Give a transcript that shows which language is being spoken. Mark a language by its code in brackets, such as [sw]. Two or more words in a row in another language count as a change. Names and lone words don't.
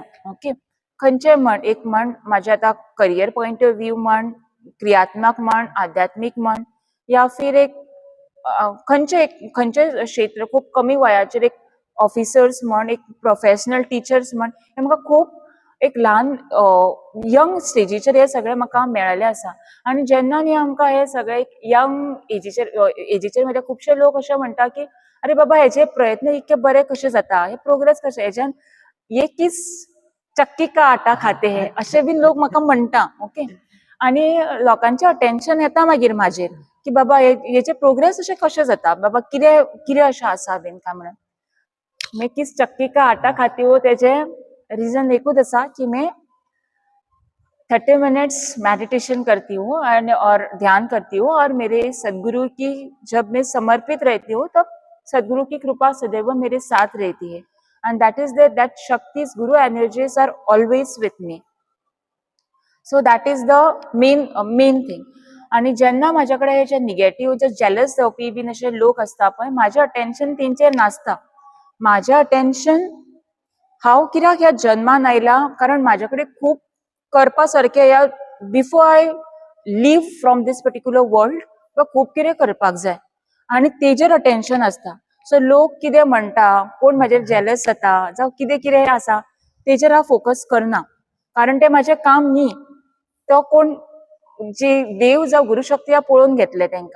[kok] ओके, खंयचे म्हण, एक म्हण म्हाजे आतां [en] career point of view [kok] म्हण, क्रियात्मक म्हण, आध्यात्मीक म्हण, [hi] या फिर [kok] एक खंयचे क्षेत्र खूप कमी वयाचेर एक ऑफिसर्स म्हण, एक [en] professional teachers [kok] म्हण, हे म्हाका खूप एक ल्हान यंग स्टेजीचेर हे सगळे म्हाका मेळ्ळेले आसा. आणि जेन्ना न्ही आमकां हे सगळे यंग एजीचेर म्हणजे खुबशे लोक अशे म्हणटा की अरे बाबा हेचे प्रयत्न इतके बरे कशे जाता, हे प्रोग्रेस कशे, हेच्यान [hi] ये किस चक्की का आटा खाते है, [kok] असे बीन लोक म्हाका म्हणटा. ओके, आणि लोकांचे अटेन्शन येता मागीर म्हाजेर की बाबा हेचे प्रोग्रेस अशे कशे जाता, बाबा कितें कितें अशें आसा बीन काय म्हणून. [hi] मैं किस चक्की का आटा खाती हूँ [kok] तेजे रीजन एकूच आसा की [hi] मैं 30 मिनट्स मेडिटेशन करती हूँ और ध्यान करती हूँ, और मेरे सदगुरु की जब मैं समर्पित रहती हूँ तब सदगुरु की कृपा सदैव मेरे साथ रहती है. [en] and that is that shaktis guru energies are always with me. so that is the main thing. [kok] आणि जेन्ना माझ्याकडे हे जे निगेटिव्ह जे जेलस जावपी बीन असे लोक असता पळय, माझे अटेन्शन तेंचेर नासता. माझे अटेन्शन हांव कित्याक ह्या जन्मान आयला, कारण माझ्याकडे खूप करपा सारखे या [en] before I leave from this particular world [kok] खूप कितें करपाक जाय, आणि तेजेर अटेन्शन असता. सो लोक कितें म्हणटा, कोण म्हाजेर जेलस जाता जावं कितें कितें आसा तेजेर हांव फोकस करना, कारण ते माझे काम न्ही. तो कोण जे देव जावं गुरुशक्ती हांव पळोवन घेतले तेंकां.